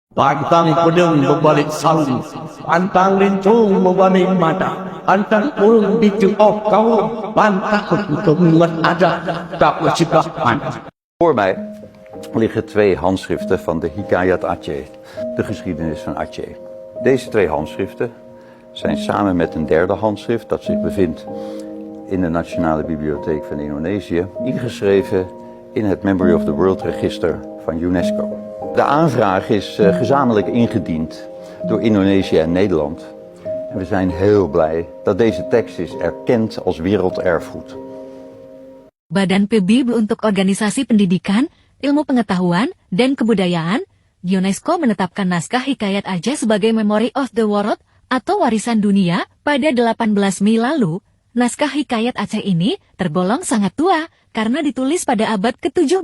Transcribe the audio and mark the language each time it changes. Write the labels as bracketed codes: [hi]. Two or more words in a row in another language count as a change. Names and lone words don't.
[ms] Pantang pedang berbalik saung, pantang lincung berbalik mata, pantang urung dicuok kau, pantang kemudian ada, tak berciptaan. [nl] Voor mij liggen twee handschriften van de Hikayat Aceh, de geschiedenis van Aceh. Deze twee handschriften zijn samen met een derde handschrift dat zich bevindt in de Nationale Bibliotheek van Indonesië ingeschreven in het Memory of the World Register van UNESCO. De aanvraag is gezamenlijk ingediend door Indonesië en Nederland. En we zijn heel blij dat deze tekst is erkend als werelderfgoed. [id] Badan PBB untuk Organisasi Pendidikan, Ilmu Pengetahuan, dan Kebudayaan, UNESCO menetapkan naskah Hikayat Aceh sebagai Memory of the World atau warisan dunia pada 18 Mei lalu. Naskah Hikayat Aceh ini tergolong sangat tua karena ditulis pada abad ke-17.